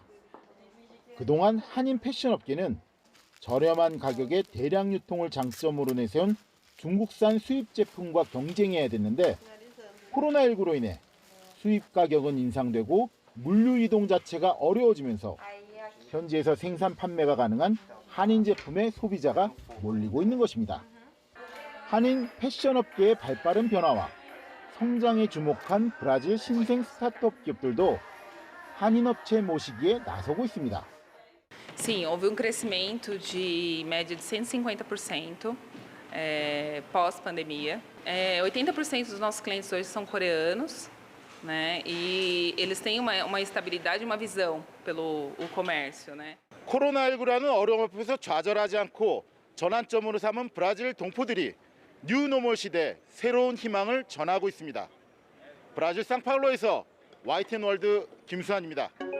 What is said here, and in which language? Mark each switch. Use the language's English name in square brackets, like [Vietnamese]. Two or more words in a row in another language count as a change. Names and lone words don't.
[Korean] 그동안 한인 패션 업계는 저렴한 가격에 대량 유통을 장점으로 내세운 중국산 수입 제품과 경쟁해야 됐는데 코로나19로 인해 수입 가격은 인상되고 물류 이동 자체가 어려워지면서 현지에서 생산 판매가 가능한 한인 제품에 소비자가 몰리고 있는 것입니다. 한인 패션 업계의 발빠른 변화와 성장에 주목한 브라질 신생 스타트업 기업들도 한인 업체 모시기에 나서고 있습니다. [Portuguese] Sim, houve crescimento de média de 150% pós-pandemia. 80% dos nossos clientes hoje são coreanos, né? E eles têm uma estabilidade, uma visão pelo comércio, né? [Korean] 코로나19라는 어려움 앞에서 좌절하지 않고 전환점으로 삼은 브라질 동포들이 뉴노멀 시대 새로운 희망을 전하고 있습니다. 브라질 상파울로에서 YTN 월드 김수환입니다.